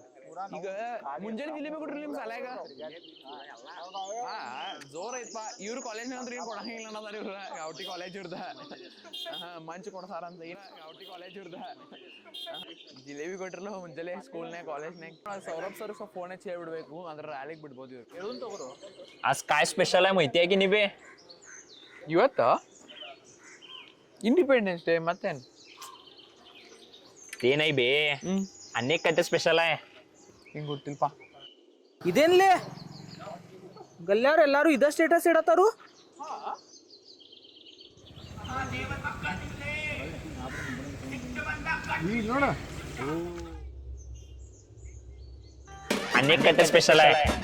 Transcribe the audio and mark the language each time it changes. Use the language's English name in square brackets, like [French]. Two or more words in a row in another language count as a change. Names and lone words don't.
[Kannada] ಈಗ ಮುಂಜಾನೆ ಜಿಲೇಬಿ ಕೊಟ್ರಿ ನಿಮ್ ಸಾಲ್ಯಾಗ ಜೋರ್ ಐತ್ಪಾ. ಇವ್ರ ಕಾಲೇಜ್ ಅಂದ್ರೆ ಏನ್ ಕೊಡಂಗಿಲ್ಲ ಅನ್ನೋದಾರ ಇವ್ರ ಗೌಟಿ ಕಾಲೇಜ್ ಇರ್ದ ಮಂಚ್ ಕೊಡ್ತಾರ ಅಂತ. ಗೌಟಿ ಕಾಲೇಜ್ ಇರ್ದ ಜಿಲೇಬಿ ಕೊಟ್ರಲ್ಲ ಮುಂಜಾನೆ ಸ್ಕೂಲ್ನಾಗ ಕಾಲೇಜ್ನಾಗ. ಸೌರಭ್ ಸರ್ ಸ್ವಲ್ಪ ಫೋನ್ ಹಚ್ಚಿ ಹೇಳ್ಬಿಡ್ಬೇಕು, ಅಂದ್ರೆ ರ್ಯಾಲಿಗೆ ಬಿಡ್ಬೋದು ಇವ್ರು. ಹೇಳುನ್ ತಗೋರು. [Marathi] आज काय स्पेशल आहे माहिती आहे की नाही बे? [Kannada] ಇವತ್ತ [English] independence day [Kannada] ಮತ್ತೇನ್? [Marathi] ते नाही बे, अनेक काय स्पेशल आहे. [Kannada] ಹಿಂಗ್ ಗೊತ್ತಿಲ್ಪ. ಇದೇನ್ಲೇ ಗಲ್ಯಾವ್ರು ಎಲ್ಲಾರು ಇದ ಸ್ಟೇಟಸ್ ಇಡತ್ತಾರು. [Marathi] अनेक काय स्पेशल आहे.